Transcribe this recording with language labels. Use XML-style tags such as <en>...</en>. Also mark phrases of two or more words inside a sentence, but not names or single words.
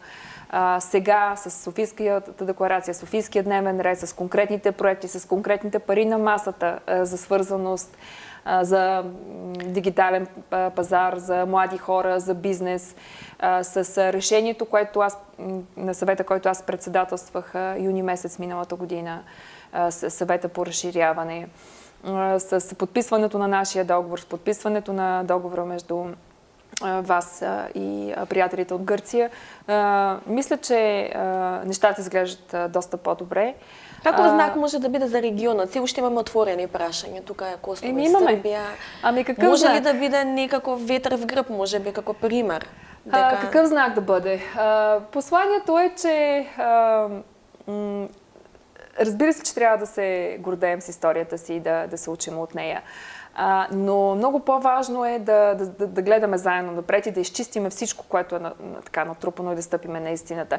<bg>Сега с Софийската декларация, Софийския дневен ред, с конкретните проекти, с конкретните пари на масата за свързаност, за дигитален пазар, за млади хора, за бизнес, с решението, на съвета, който аз председателствах юни месец миналата година, съвета по разширяване, с подписването на нашия договор, с подписването на договора между вас и приятелите от Гърция. Мисля, че нещата изглеждат доста по-добре.</bg> <mk>Каков знак може да биде за регионот? Се уште имаме отворени прашања. Тука е Косово и Србија. Може ли да биде некаков ветер</mk> <bg>в гръб, може би,</bg> <mk>како пример?</mk> <bg>Какъв знак да бъде? Посланието е, че разбира се, че трябва да се гордеем с историята си и да се учим от нея. Но много по-важно е да гледаме заедно напред и да изчистиме всичко, което е натрупано и да стъпиме на истината.</bg>